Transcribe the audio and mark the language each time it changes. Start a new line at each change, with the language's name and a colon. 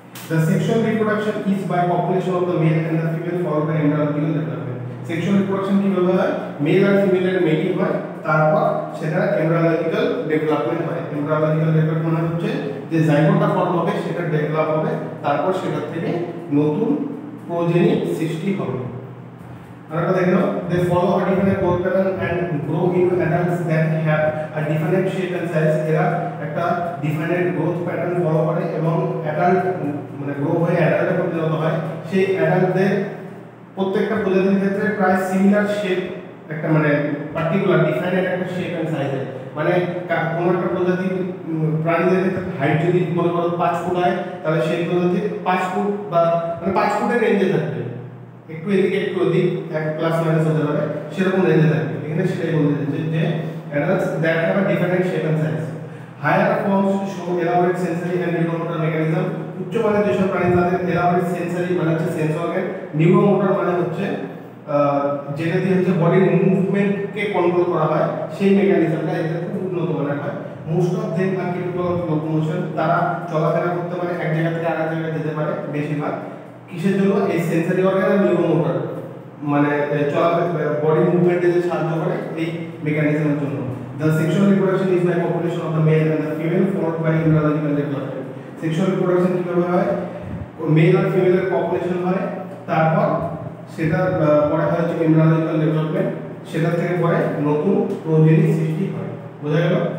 English: The sexual reproduction is by population of the male and the female followed by embryological development. Sexual reproduction
Bangla: কিভাবে হয়? Mail আর ফিমেলের মেটিং হয়, তারপর সেটা এমব্রায়োলজিক্যাল development হয়। এমব্রায়োলজিক্যাল development মানে হচ্ছে যে জাইগোটা ফর্ম হবে সেটা ডেভেলপ হবে, তারপর সেটা থেকে নতুন প্রোজেনি সৃষ্টি হবে। আরেকটা দেখো,
English: they follow a different growth pattern and grow into adults that have a different shape and size.
Bangla: এরা একটা ডিফারেন্ট গ্রোথ প্যাটার্ন ফলো করে এবং অ্যাডাল্ট মানে গ্রো হয়ে অ্যাডাল্টে পরিণত হয়। সেই অ্যাডাল্টদের প্রত্যেকটা প্রজাতির ক্ষেত্রে প্রায় সিমিলার শেপ, একটা মানে পার্টিকুলার ডিফারেন্ট একটা শেপ এন্ড সাইজে, মানে কোন একটা প্রজাতির প্রাণীদের ক্ষেত্রে হাইট যদি মনে করো 5 ফুট হয় তাহলে সেই প্রজাতির 5 ফুট বা মানে 5 ফুটের রেঞ্জে থাকবে, একটু এদিকে একটু ওদিক এক প্লাস মাইনাস হতে পারে, সেরকম রেঞ্জে থাকবে। এখানে সেটাই বলতে চাইছে যে
English: Adults that have a different shape and size. Higher forms show elaborate sensory and neuromotor mechanism.
Bangla: উচ্চ মানের যেসব প্রাণী তাদের এলাবোরেট সেন্সরি মানে হচ্ছে সেন্স অর্গান, নিউরোমোটর মানে হচ্ছে যেটা দিয়ে হচ্ছে বডির মুভমেন্টকে কন্ট্রোল করা হয়, সেই মেকানিজমটা এদের খুব উন্নত মানের হয়।
English: Most of them are capable of locomotion.
Bangla: তারা চলাফেরা করতে পারে, এক জায়গা থেকে আরেক জায়গায় যেতে পারে বেশিরভাগ। কিসের জন্য? এই সেন্সরি অর্গান আর নিউরোমোটর মানে চলাফেরা বডি মুভমেন্টে যে সাহায্য করে এই মেকানিজমের জন্য।
English: The sexual reproduction is by population of the male and the female followed by embryological development. Sexual reproduction
Bangla: কিভাবে হয়? মেল আর ফিমেলের পপুলেশন হয়, তারপর সেটা পরে হয় হচ্ছে এমব্রিয়োলজিক্যাল ডেভেলপমেন্ট, সেটা থেকে পরে নতুন প্রোজেনি সৃষ্টি হয়। বোঝা গেল?